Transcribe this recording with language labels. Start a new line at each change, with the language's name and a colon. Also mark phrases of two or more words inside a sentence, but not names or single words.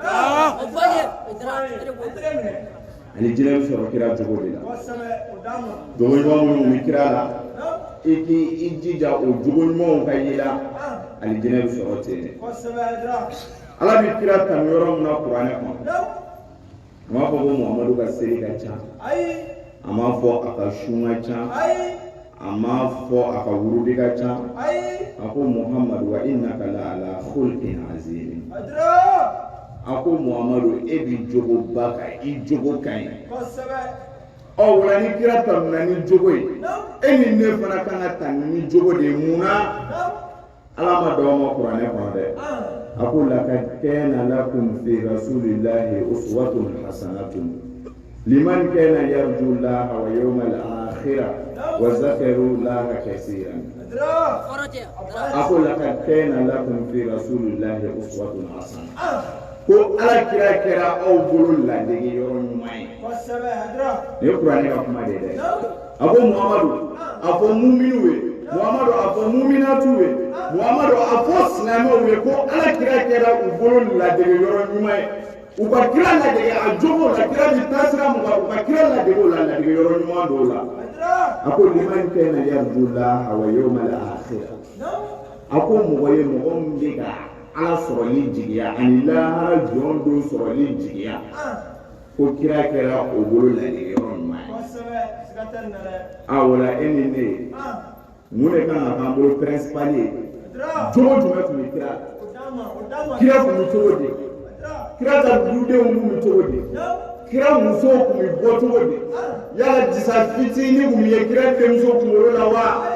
Bambara: alijinɛ bɛ sɔrɔ kira cogo de la jogoɲuman minnu bɛ kira la i k'i jija o jogoɲumanw ka ye la alijinɛ bɛ sɔrɔ ten de ala bɛ kira tanu yɔrɔ min na kuranɛ kɔnɔ a m'a fɔ ko muhamadu ka seli ka ca a m'a fɔ a ka sun ka ca a m'a fɔ a ka wurudi ka ca a ko muhamadu
Arabic: وإنك لعلى خلق عظيم
Bambara: a ko muhamadu e bi jogo ba kan i jogo ka ɲi wala ni kira tanuna ni jogo ye e ni ne fana kan ka tanu ni jogo de ye mun na ala ma dɔn ma kuranɛ kɔnɔ dɛ a ko
Arabic: لقد كان لكم في رسول الله أسوة حسنة لمن كان يرجو الله واليوم الآخر وذكر الله كثيرا
Bambara: a ko
Arabic: لقد كان لكم في رسول الله أسوة حسنة
Bambara: ko ala kira kɛra aw bolo ladege yɔrɔ ɲuman ye ne kuranɛ ka kuma de dɛ a ko muhamadu a fɔ muminu ye muhamadu a fɔ muminatu ye muhamadu a fɔ silamɛw ye ko ala kira kɛra u bolo ladege yɔrɔ ɲuman ye u ka kira ladege a jogo la kira bi taasira mun kan u ka kira ladege o la ladege yɔrɔ ɲuman dɔw la a ko
Arabic: لمن كان يرجو الله واليوم الآخر
Bambara: a ko mɔgɔ ye mɔgɔ min bɛ ka ala sɔrɔli jigiya ani lahara jɔn don sɔrɔli jigiya ko kira kɛra o bolo ladege yɔrɔ ɲuman ye a wala e ni ne mun de kan ka k'an bolo principal ye jogo jumɛn tun bɛ kira kira tun bɛ cogo di kira ka dudenw tun bɛ cogo di kira musow tun bɛ bɔ cogo di yala disa fitinin tun ye kira denmuso kunkolo la wa